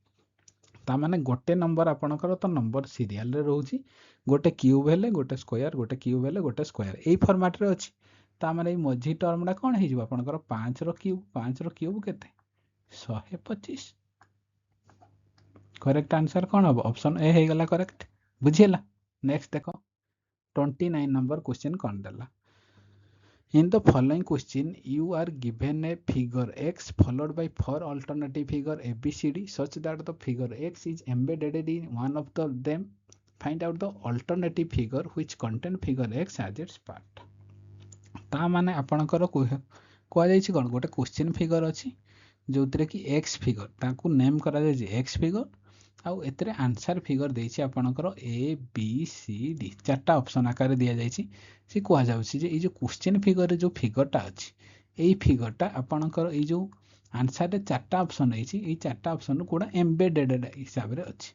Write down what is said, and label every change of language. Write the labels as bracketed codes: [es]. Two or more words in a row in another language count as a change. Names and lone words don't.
[or] ତାମାନେ ଗୋଟେ ନମ୍ବର ଆପଣଙ୍କର ତ ନମ୍ବର ସିରିଆଲରେ ରହୁଛି ଗୋଟେ କ୍ୟୁବ୍ ହେଲେ ଗୋଟେ ସ୍କୋୟାର ଗୋଟେ କ୍ୟୁବ୍ ହେଲେ ଗୋଟେ ସ୍କୋୟାର ଏଇ ଫର୍ମାଟରେ ଅଛି। ତାମାନେ ଏଇ ମଝି ଟର୍ମଟା କ'ଣ ହେଇଯିବ ଆପଣଙ୍କର 5ର କ୍ୟୁବ୍ 5ର କ୍ୟୁବ୍ କେତେ 125। [en] correct answer [or] କ'ଣ ହେବ ଅପସନ୍ ଏ ହେଇଗଲା କରେକ୍ଟ ବୁଝିଲା। ନେକ୍ସଟ ଦେଖ 29 ନମ୍ବର କ୍ୱେଶ୍ଚିନ୍ କ'ଣ ଦେଲା [en] In the following question, you are given a figure x followed by 4 alternative figure ABCD such that the figure x is embedded in one of them. Find out the alternative figure which contain figure x as its part. [or] ତା ମାନେ ଆପଣଙ୍କର କୁହାଯାଇଛି କ'ଣ ଗୋଟେ [en] question figure [or] ଅଛି ଯେଉଁଥିରେ କି [en] x figure [or] ତାକୁ ନେମ୍ କରାଯାଇଛି [en] x figure [or] ଆଉ ଏଥିରେ [en] answer figure [or] ଦେଇଛି ଆପଣଙ୍କର ABCD 4ଟା ଅପସନ୍ ଆକାରରେ ଦିଆଯାଇଛି। ସେ କୁହାଯାଉଛି ଯେ ଏଇ ଯେଉଁ କ୍ୱେଶ୍ଚିନ୍ ଫିଗରରେ ଯେଉଁ ଫିଗରଟା ଅଛି ଏଇ ଫିଗରଟା ଆପଣଙ୍କର ଏଇ ଯେଉଁ ଆନ୍ସରରେ 4ଟା ଅପସନ୍ ହେଇଛି ଏଇ 4ଟା ଅପସନ୍ରୁ କେଉଁଟା ଏମ୍ବେଡେଡ୍ ହିସାବରେ ଅଛି।